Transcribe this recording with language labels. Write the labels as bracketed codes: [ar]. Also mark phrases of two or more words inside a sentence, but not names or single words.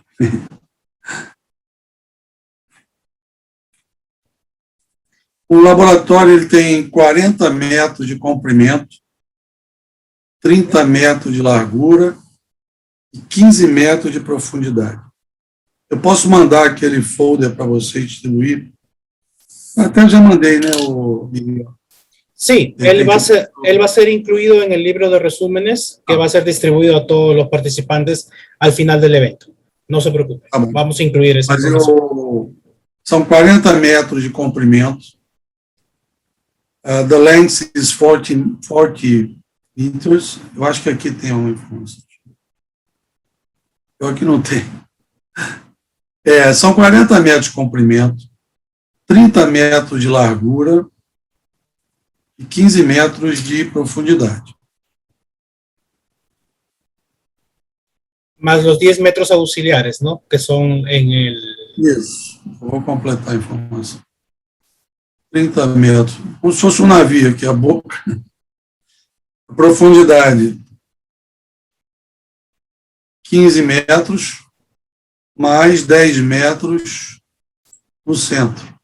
[pt] O laboratório ele tem 40 metros de comprimento, 30 metros de largura e 15 metros de profundidade. Eu posso mandar aquele folder para você distribuir? Até já mandei, né, o Miguel? [es] Sí, él va a ser incluido en el libro de resúmenes que va a ser distribuido a todos los participantes al final del evento. No se preocupe, vamos a incluir esa información. [pt] São 40 metros de comprimento. [en] The length is 40 meters. [pt] Eu acho que aqui tem uma informação. Eu aqui não tem. São 40 metros de comprimento, 30 metros de largura e 15 metros de profundidade. [es] Más los 10 metros auxiliares, ¿no? Que son en el... [pt] Isso, eu vou completar a informação. 30 metros, como se fosse um navio aqui, a boca. A profundidade, 15 metros, mais 10 metros no centro.